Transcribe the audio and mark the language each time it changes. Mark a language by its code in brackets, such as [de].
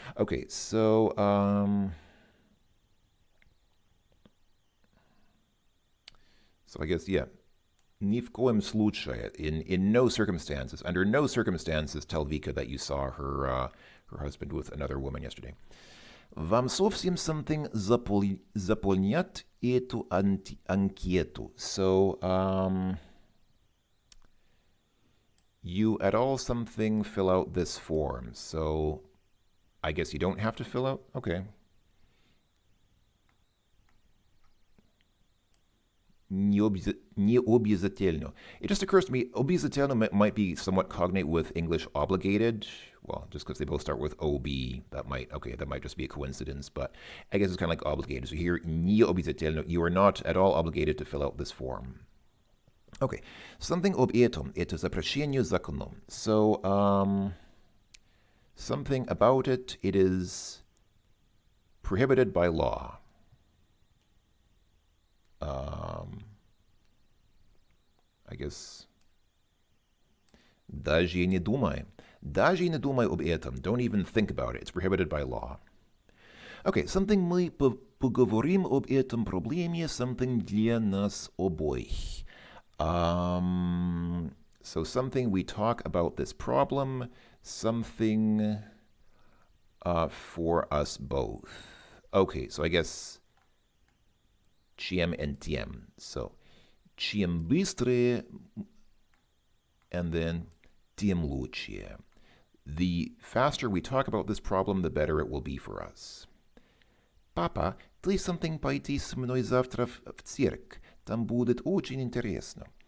[en] Okay, so I guess, yeah. [ru] Ни в коем случае, [en] in no circumstances, under no circumstances, tell Vika that you saw her husband with another woman yesterday. [ru] Вам совсем something заполнять эту анкету. [en] So, you at all something fill out this form. So, I guess you don't have to fill out? Okay. [ru] Не обязательно. [en] It just occurs to me, обязательно might be somewhat cognate with English obligated. Well, just because they both start with OB, that might just be a coincidence, but I guess it's kind of like obligated. So here, [ru] не обязательно, [en] you are not at all obligated to fill out this form. [ru] Okay, something об этом, это запрещение законом. [en] So, something about it, it is prohibited by law. I guess. [ru] Даже не думай. Даже не думай об этом. [en] Don't even think about it. It's prohibited by law. [ru] Okay, something мы поговорим об этом проблеме, something для нас обоих. [en] So something we talk about this problem, something for us both. Okay, so I guess чем and тем. [ru] So, чем быстрее, [en] and then [ru] тем лучше. [en] The faster we talk about this problem, the better it will be for us. [ru] Папа, ты something пойти со мной завтра в цирк. Там будет очень интересно.